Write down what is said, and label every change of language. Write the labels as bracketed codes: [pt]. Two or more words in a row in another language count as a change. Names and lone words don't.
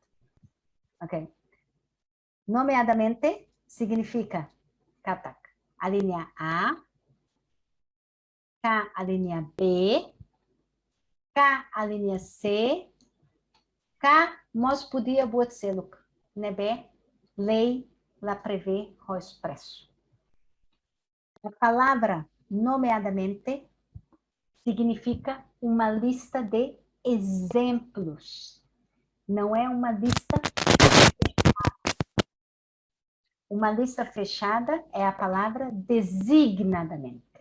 [pt] Ok. [tet] Nomeadamente significa katak. [pt] A linha A, K a linha B, K a linha C, K nós podia [tet] buat seluk, nebe lei la prevê [pt] o expresso. A palavra nomeadamente significa uma lista de exemplos. Não é uma lista fechada. Uma lista fechada é a palavra designadamente.